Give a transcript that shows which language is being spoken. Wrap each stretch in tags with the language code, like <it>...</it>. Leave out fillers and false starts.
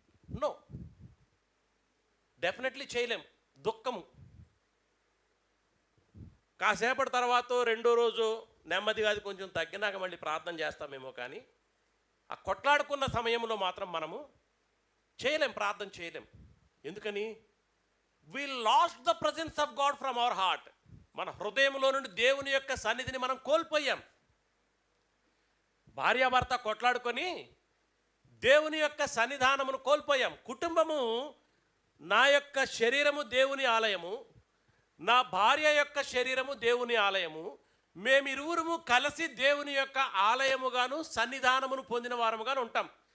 <te>No, definitely చేయలేం. దుఃఖము కాసేపటి తర్వాత రెండో రోజు నెమ్మదిగా అది కొంచెం తగ్గినాక మళ్ళీ ప్రార్థన చేస్తామేమో, కానీ ఆ కొట్లాడుకున్న సమయంలో మాత్రం మనము చేయలేం, ప్రార్థన చేయలేం. ఎందుకని?</te> <en>we lost the presence of God from our heart.</en> <te>మన హృదయంలో నుండి దేవుని యొక్క సన్నిధిని మనం కోల్పోయాం. భార్యాభర్త కొట్లాడుకొని దేవుని యొక్క సన్నిధానమును కోల్పోయాం. కుటుంబము, నా యొక్క శరీరము దేవుని ఆలయము, నా భార్య యొక్క శరీరము దేవుని ఆలయము, మేమిరువురము కలిసి దేవుని యొక్క ఆలయముగాను సన్నిధానమును పొందిన వారముగాను ఉంటాం.</te>